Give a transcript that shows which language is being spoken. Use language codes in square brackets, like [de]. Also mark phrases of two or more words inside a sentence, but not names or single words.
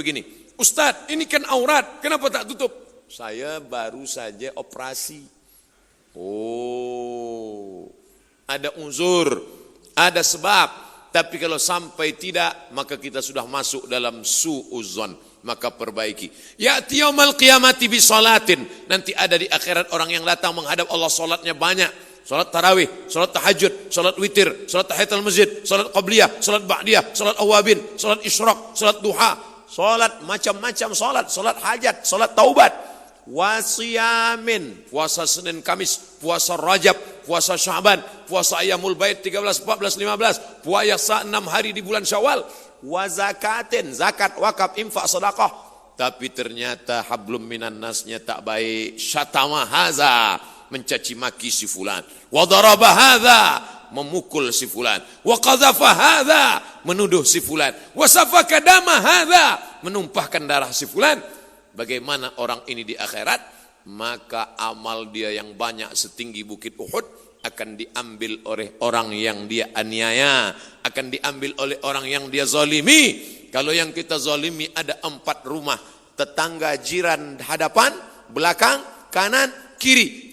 [ms] Ustaz, ini kan aurat, kenapa tak tutup? Saya baru saja operasi. Oh, ada uzur, ada sebab. Tapi kalau sampai tidak, maka kita sudah masuk dalam su'uzon. Maka perbaiki. [ar] Ya'ti yaumal qiyamati bisolatin. [ms] Nanti ada di akhirat orang yang datang menghadap Allah, solatnya banyak. Solat tarawih, solat tahajud, solat witir, solat [ar] tahiyatul masjid, [ms] solat qabliyah, solat ba'diyah, solat awabin, solat isyraq, solat duha, solat macam-macam solat, solat hajat, solat taubat. [ar] Wasiyamin, [ms] puasa Senin Kamis, puasa Rajab, puasa Sya'ban, puasa [ar] Ayyamul Bait [ms] 13, 14, 15, puasa 6 hari di bulan Syawal. Wazakatin, zakat, wakaf, infak, sedekah. Tapi ternyata [ar] hablum minan nasnya [ms] tak baik. [ar] Syatama haza, [ms] mencaci maki si fulan. [ar] Wa daraba hadza, [ms] memukul si fulan. [ar] Wa qadhafa hadza, [ms] menuduh si fulan. [ar] Wa safaka dama hadza, [ms] menumpahkan darah si fulan. Bagaimana orang ini di akhirat? Maka amal dia yang banyak setinggi bukit Uhud akan diambil oleh orang yang dia aniaya, akan diambil oleh orang yang dia zalimi. Kalau yang kita zalimi ada 4 rumah, tetangga, jiran, hadapan, belakang, kanan, kiri.